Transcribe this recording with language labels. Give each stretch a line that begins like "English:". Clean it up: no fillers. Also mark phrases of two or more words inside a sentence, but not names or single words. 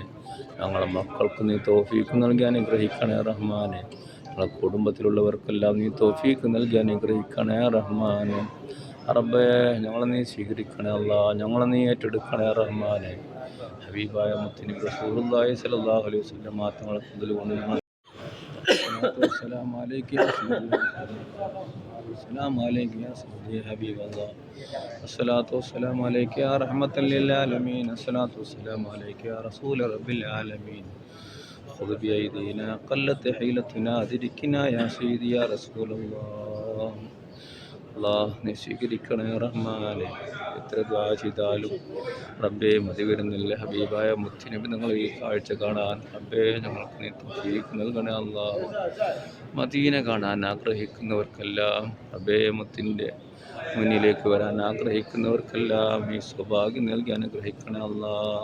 Malayalam: ഞങ്ങളെ മക്കൾക്ക് നീ തൗഫീഖ് നൽകി അനുഗ്രഹിക്കണേ റഹ്മാനെ. ഞങ്ങളെ കുടുംബത്തിലുള്ളവർക്കെല്ലാം നീ തൗഫീഖ് നൽകി അനുഗ്രഹിക്കണേ റഹ്മാനെ. റബ്ബേ ഞങ്ങളെ നീ സ്വീകരിക്കണേ അല്ലാഹ്, ഞങ്ങളെ നീ ഏറ്റെടുക്കണേ റഹ്മാനെ. ഹബീബായ മുത്തുനബി
Arabic: رسول الله صلى الله عليه وسلم
Malayalam: തങ്ങളെ കൊണ്ട് ഞങ്ങൾ
Arabic: السلام عليك يا سيدي، السلام عليك يا سيدي حبيب الله، الصلاة والسلام عليك يا رحمة للعالمين، الصلاة والسلام عليك يا رسول رب العالمين، خذ بأيدينا قلت حيلتنا أدركنا يا سيدي يا رسول الله.
Malayalam: അല്ലാഹ് നീ സ്വീകരിക്കണേ റഹ്മാനെ. എത്ര ദുആ ചെയ്താലും റബ്ബേ മതി വരുന്നില്ല ഹബീബായ മുത്തുനബി നിങ്ങൾ ഈ കാഴ്ച കാണാൻ. റബ്ബേ ഞങ്ങൾക്ക് നീ തൗഫീഖ് നൽകണേ അല്ലാഹ്. മദീന കാണാൻ ആഗ്രഹിക്കുന്നവർക്കെല്ലാം റബ്ബേ മുത്തിൻ്റെ മുന്നിലേക്ക് വരാൻ ആഗ്രഹിക്കുന്നവർക്കെല്ലാം നീ സൗഭാഗ്യം നൽകി അനുഗ്രഹിക്കണേ അല്ലാഹ്.